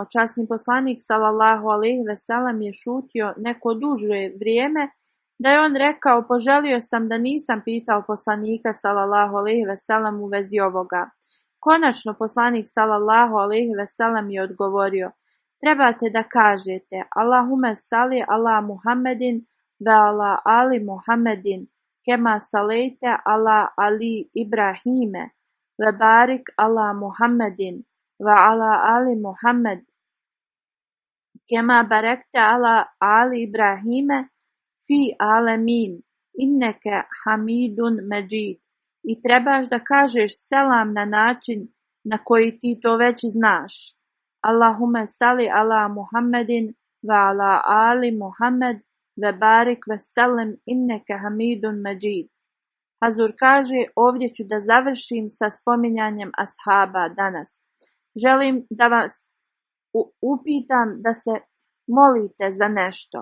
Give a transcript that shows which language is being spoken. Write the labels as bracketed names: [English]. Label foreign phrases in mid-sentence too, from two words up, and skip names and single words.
[Bosnian] Časni poslanik [Arabic] صلى الله عليه وسلم [Bosnian] je šutio neko duže vrijeme, da je on rekao: poželio sam da nisam pitao poslanika [Arabic] صلى الله عليه وسلم [Bosnian] u vezi ovoga. Konačno poslanik [Arabic] صلى الله عليه وسلم [Bosnian] je odgovorio: trebate da kažete [Arabic] اللهم صل على محمد وعلى آل محمد كما صليت على آل إبراهيم وبارك على محمد وعلى آل محمد كما باركت على آل إبراهيم في العالمين إنك حميد مجيد. [Bosnian] I trebaš da kažeš selam na način na koji ti to već znaš. [Arabic] اللهم صل على محمد وعلى آل محمد وبارك وسلم إنك حميد مجيد. [Bosnian] Hazur kaže, ovdje ću da završim sa spominjanjem ashaba danas. Želim da vas upitam da se molite za nešto.